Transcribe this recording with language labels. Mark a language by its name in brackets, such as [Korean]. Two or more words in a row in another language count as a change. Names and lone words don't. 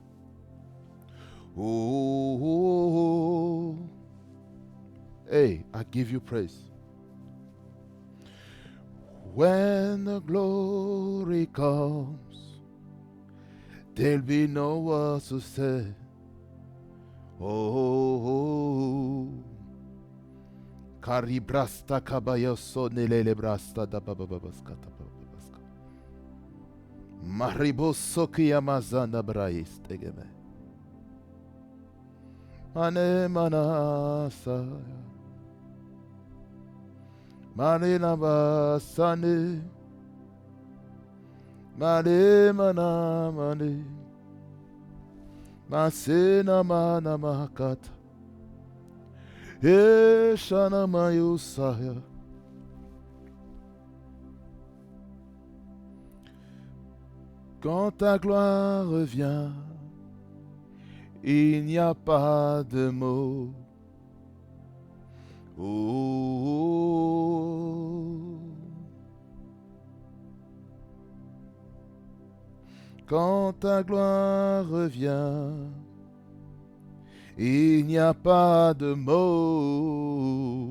[English] Oh, hey, I give you praise. When the glory comes, there'll be no words to say. Oh, Karibrasta kabayoso nelelebrasta da bababaskata bababaska. Mariboso kiyamazana brais tegeme. Mane manasa. Mane nabasane. Mane mana mane. Masena mana makata. Shana mayusaya. [French] Quand ta gloire revient, il n'y a pas de mots. Oh, quand ta gloire revient, il n'y a pas de mots.